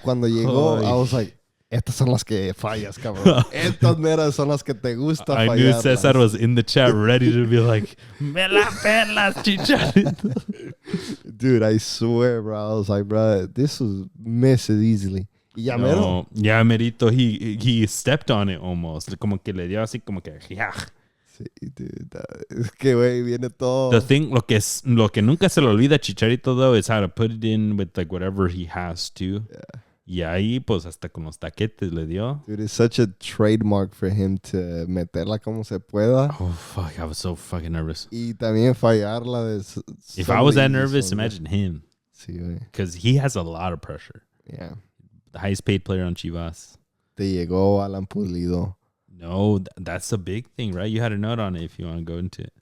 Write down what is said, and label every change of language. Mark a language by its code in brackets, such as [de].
[es] Cuando llegó, [en] I was like, [es] estas son las que fallas, cabrón. Estas meras son las que te gusta fallar. [en] I knew Cesar was in the chat ready to be like, [es] me la pelas, [en] Chicharito. Dude, I swear, bro. I was like, bro, this was missed easily. [es] Y ya mero. [en] No, [es] ya merito, [en] he stepped on it almost. [es] Como que le dio así como que, yeah. Sí, dude. Es que, güey, viene todo. [en] The thing, [es] lo que nunca se le olvida a Chicharito, [en] though, is how to put it in with like whatever he has to. Yeah. [es] Y ahí, pues, hasta con los taquetes le dio. [en] Dude, it's such a trademark for him to [es] meterla como se pueda. [en] Oh, fuck. I was so fucking nervous. [es] Y también fallarla. [en] If I was that nervous, imagine him. [es] Sí, güey. [en] Because he has a lot of pressure. Yeah. The highest paid player on Chivas. [es] Te llegó Alan Pulido. [en] No, that's a big thing, right? You had a note on it if you want to go into it.